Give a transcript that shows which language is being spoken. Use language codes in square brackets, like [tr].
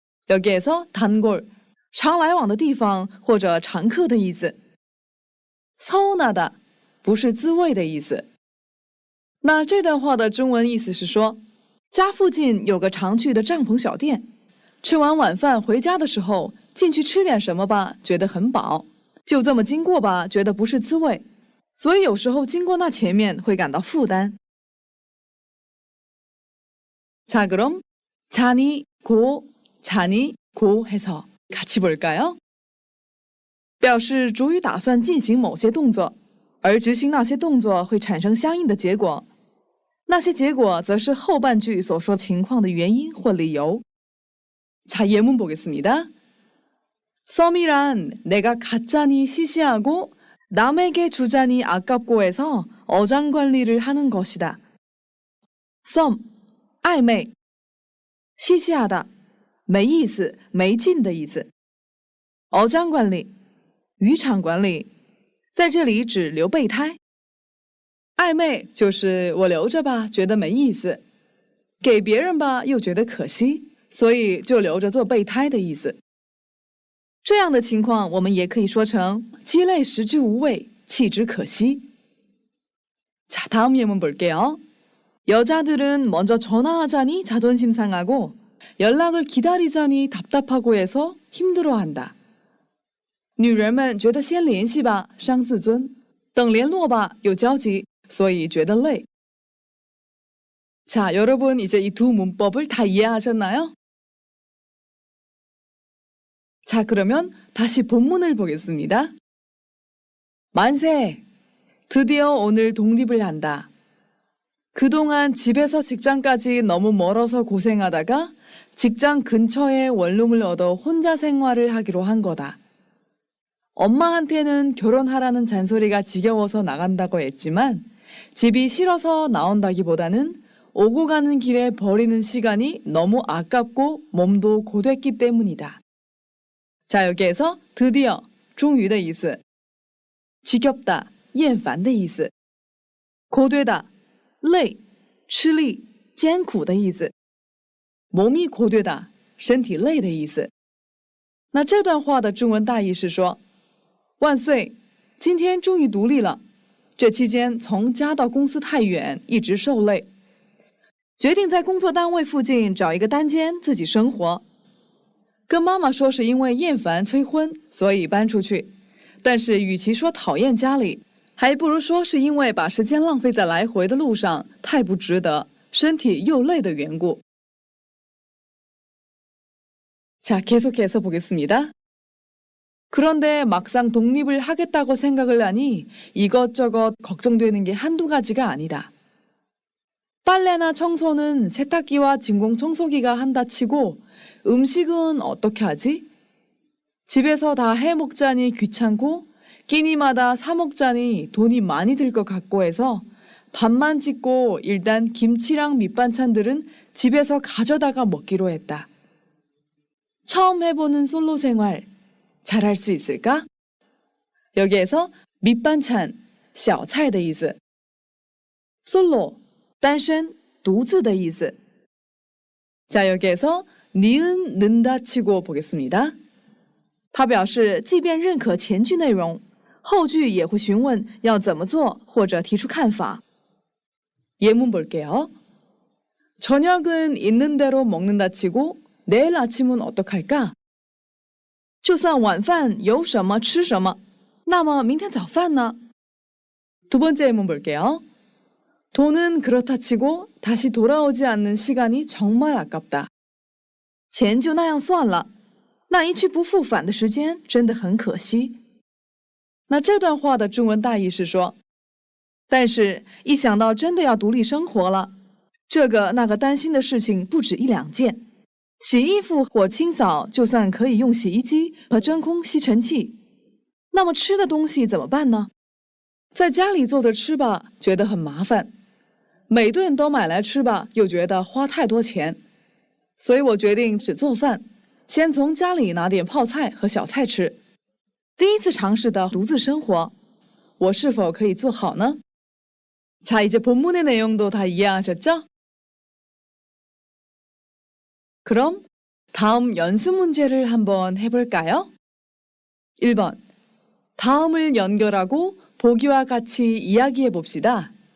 [ko] 여기에서 [zh] 단골, 常来往的地方或者常客的意思。 서운하다, 不是滋味的意思。那这段话的中文意思是说，家附近有个常去的帐篷小店，吃完晚饭回家的时候进去吃点什么吧，觉得很饱，就这么经过吧，觉得不是滋味，所以有时候经过那前面会感到负担。 [ko] 자, 그럼 잔이 고 해서 같이 볼까요? [zh] 表示主语打算进行某些动作，而执行那些动作会产生相应的结果，那些结果则是后半句所说情况的原因或理由。 [ko] 자, 예문 보겠습니다. 썸이란 내가 갖자니 시시하고 남에게 주자니 아깝고 해서 어장관리를 하는 것이다. [zh] 썸, 暧昧，西西亚的，没意思、没劲的意思。 어장관리，渔场管理，在这里指留备胎。暧昧就是我留着吧，觉得没意思；给别人吧，又觉得可惜，所以就留着做备胎的意思。这样的情况，我们也可以说成鸡肋食之无味，弃之可惜。 [ko] 자, 다음 예문 볼게요. 여자들은 먼저 전화하자니 자존심 상하고 연락을 기다리자니 답답하고 해서 힘들어한다. [zh] 女人们觉得先联系吧，伤自尊；等联络吧，有交集，所以觉得累。 [ko] 자, 여러분 이제 이 두 문법을 다 이해하셨나요? 자, 그러면 다시 본문을 보겠습니다. 만세! 드디어 오늘 독립을 한다. 그동안 집에서 직장까지 너무 멀어서 고생하다가 직장 근처에 원룸을 얻어 혼자 생활을 하기로 한 거다. 엄마한테는 결혼하라는 잔소리가 지겨워서 나간다고 했지만 집이 싫어서 나온다기보다는 오고 가는 길에 버리는 시간이 너무 아깝고 몸도 고됐기 때문이다. 자, 여기에서 [zh] 드디어, 终于的意思. 지겹다, 厌烦的意思. 고되다, 累、吃力、艰苦的意思。 [ko] 몸이 고되다， [zh] 身体累的意思。那这段话的中文大意是说，万岁，今天终于独立了。这期间从家到公司太远，一直受累，决定在工作单位附近找一个单间自己生活。跟妈妈说是因为厌烦催婚，所以搬出去。但是与其说讨厌家里，还不如说是因为把时间浪费在来回的路上，太不值得，身体又累的缘故。 [ko] 자, 계속해서 보겠습니다. 그런데 막상 독립을 하겠다고 생각을 하니 이것저것 걱정되는 게 한두 가지가 아니다. 빨래나 청소는 세탁기와 진공청소기가 한다 치고 음식은 어떻게 하지? 집에서 다 해먹자니 귀찮고 끼니마다 사 먹자니 돈이 많이 들 것 같고 해서 밥만 짓고 일단 김치랑 밑반찬들은 집에서 가져다가 먹기로 했다. 처음 해보는 솔로 생활 잘할 수 있을까? 여기에서 [zh] 밑반찬, 小菜的意思. 솔로, 单身,独自的意思. [ko] 자, 여기에서 니은 는다 치고 보겠습니다. [zh] 他表示即便认可前句内容，后句也会询问要怎么做或者提出看法。 [ko] 예문 볼게요. 저녁은 있는 대로 먹는다 치고 내일 아침은 어떡할까? [zh] 就算晚饭有什么吃什么，那么明天早饭呢？ [ko] 두 번째 예문 볼게요. 돈은 그렇다 치고 다시 돌아오지 않는 시간이 정말 아깝다. [zh] 钱就那样算了，那一去不复返的时间真的很可惜。那这段话的中文大意是说，但是，一想到真的要独立生活了，这个那个担心的事情不止一两件。洗衣服或清扫，就算可以用洗衣机和真空吸尘器，那么吃的东西怎么办呢？在家里做着吃吧，觉得很麻烦；每顿都买来吃吧，又觉得花太多钱。所以我决定只做饭，先从家里拿点泡菜和小菜吃。第一次尝试的独自生活，我是否可以做好呢？ [ko] 자, 이제 본문의 내용도 다 이해하셨죠? 그럼 다음 연습 문제를 한번 해볼까요? 1번. 다음을 연결하고 보기와 같이 이야기해 봅시다.